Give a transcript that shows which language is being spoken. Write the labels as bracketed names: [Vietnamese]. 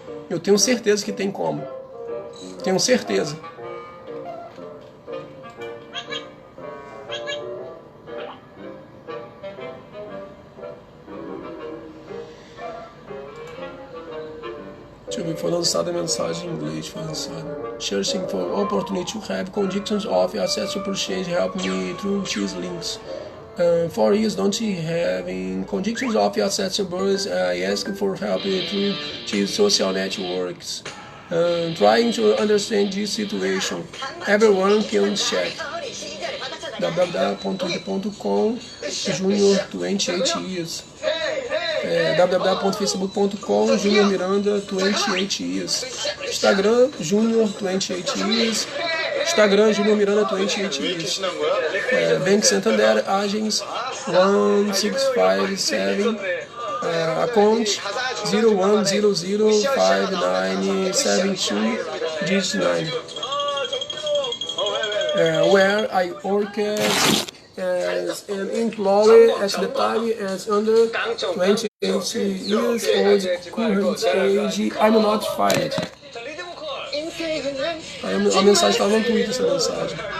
[Portuguese] Eu tenho certeza que tem como. Tenho certeza. Deixa eu ver, foi lançada a mensagem em inglês, foi lançada. [English] Searching for opportunity to have conditions of access to purchase help me through these links. 4 years don't having conditions of access to books, I ask for help through these social networks. Trying to understand this situation. Everyone can check. www.twitter.com Junior 28 years. www.facebook.com Junior Miranda 28 years. Instagram Junior 28 years. Instagram Junior Miranda 28 years. Bank Santander Agents 1657 account 01005972 digit 9. Where I work as an employee at the time as under 28 years old, current age, I'm not fired. [Portuguese] Aí a mensagem estava no Twitter, essa mensagem.